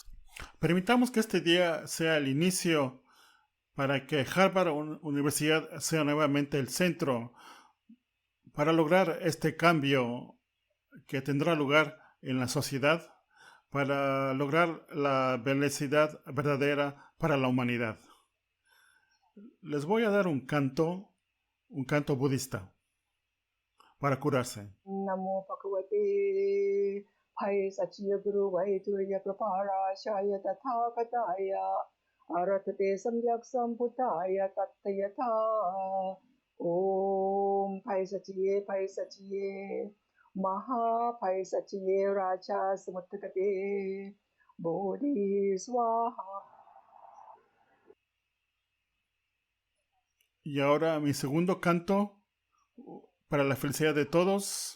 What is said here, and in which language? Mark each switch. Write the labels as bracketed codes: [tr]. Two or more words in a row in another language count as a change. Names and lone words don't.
[es] Permitamos que este día sea el inicio para que Harvard Universidad sea nuevamente el centro para lograr este cambio que tendrá lugar en la sociedad, para lograr la felicidad verdadera para la humanidad. Les voy a dar un canto budista para curarse. [sa] Namo Bhagavate Bhaisacchiya Guru Vaidurya Praparashaya Tathakataya Aratate Samyak Samputaya Tattayatha Om Bhaisacchiye Maha Bhaisacchiye Raja Samuttakate Bodhi Swaha. [es] Y ahora mi segundo canto para la felicidad de todos.